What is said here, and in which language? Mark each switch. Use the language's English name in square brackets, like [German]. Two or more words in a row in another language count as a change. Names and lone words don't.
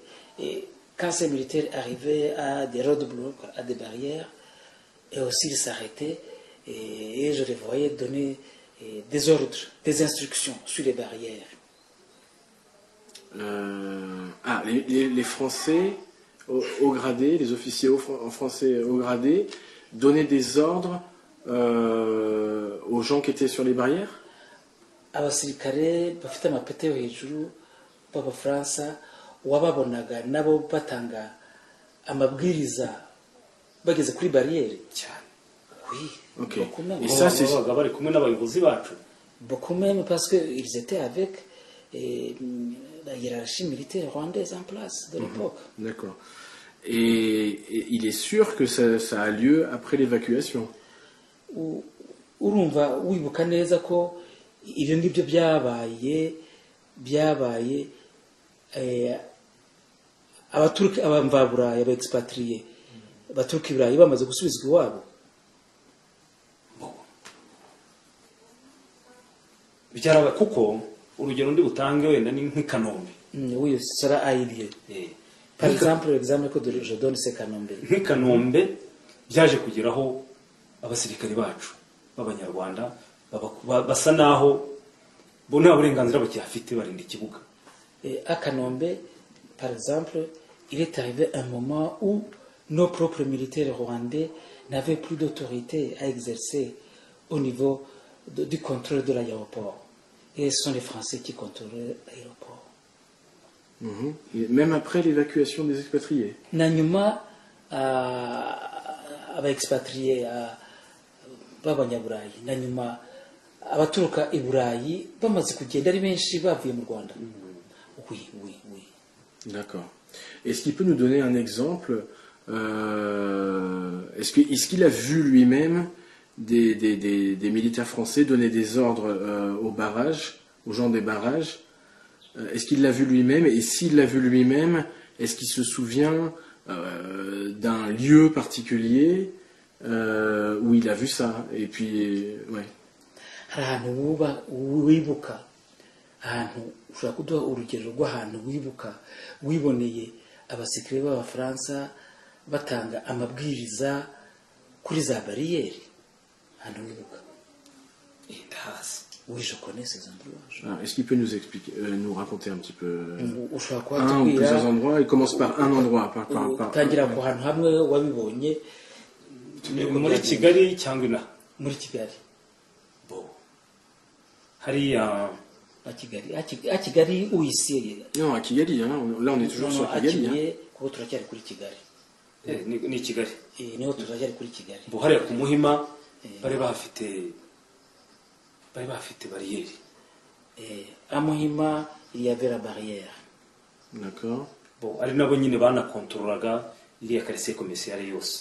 [French] Et quand ces militaires arrivaient à des roadblocks, à des barrières, et aussi ils s'arrêtaient, et je les voyais donner des ordres, des instructions sur les barrières. Les Français haut gradés, les officiers français haut gradés, donnaient des ordres aux gens qui étaient sur les barrières? [Kinyarwanda] Abasirikare bafite amapete yo hejuru b'abafaransa wababonaga nabo batanga amabwiriza bageze kuri barrière cyane. [French] Oui. OK. Et ça c'est [Kinyarwanda] bari kumwe n'abayobozi bacu. [French] Beaucoup même parce que ils étaient avec la hiérarchie militaire rwandaise en place de l'époque. D'accord. Et il est sûr que ça a lieu après l'évacuation. [Kinyarwanda] Urumva wibuka neza ko ibyo ngibyo byabaye abaturuka abamvaburayi aba expatriés baturuka ibirayi bamaze gusubizwa iwabo. Bicyaraga kuko urugero ndi butange wenda ni nk'Ikanombe. [French] Oui, cela a eu lieu. Par exemple, l'exemple que je donne c'est Kanombe. [Kinyarwanda] Nk'Ikanombe byaje kugeraho abasirikari bacu b'abanyarwanda basa naho bo nta burenganzira bakiyafite barinda ikibuga. [French] À Kanombe, par exemple, il est arrivé un moment où nos propres militaires rwandais n'avaient plus d'autorité à exercer au niveau du contrôle de l'aéroport. Et ce sont les Français qui contrôlaient l'aéroport. Et même après l'évacuation des expatriés. [Kinyarwanda] Na nyuma aba-expatrié b'abanyaburayi, na nyuma abaturuka i Burayi bamaze kugenda ari benshi bavuye mu Rwanda. [French] Oui. D'accord. Est-ce qu'il peut nous donner un exemple est-ce qu'il a vu lui-même des militaires français donner des ordres aux barrages, aux gens des barrages? Est-ce qu'il l'a vu lui-même? Et s'il l'a vu lui-même, est-ce qu'il se souvient d'un lieu particulier où il a vu ça? Et puis, ouais. [Kinyarwanda] Ahantu wibuka, ahantu ushobora kuduha urugero rw'ahantu wibuka wiboneye abasirikare b'Abafaransa batanga amabwiriza kuri za bariyeri, ahantu wibuka? [French] Oui, je connais ces endroits. Est-ce qu'il peut nous expliquer, nous raconter un petit peu un ou plusieurs endroits? Il commence par un endroit. [Kinyarwanda] Tangira ku hantu hamwe wabibonye. Muri Kigali cyangwa ina? Muri Kigali. Hariya [French] à Kigali ou ici? Non, à Kigali. Hein. Là, on est toujours sur Kigali. [Kinyarwanda] Kuko turacyari kuri Kigali. Ni Kigali. Niho turacyari kuri Kigali. Hariya ku Muhima bari bafite barrière. [French] À Muhima, il y avait la barrière. D'accord. [Kinyarwanda] Ari nabo nyine banakontorolaga iriya [French] quartier commercial [Kinyarwanda] yose.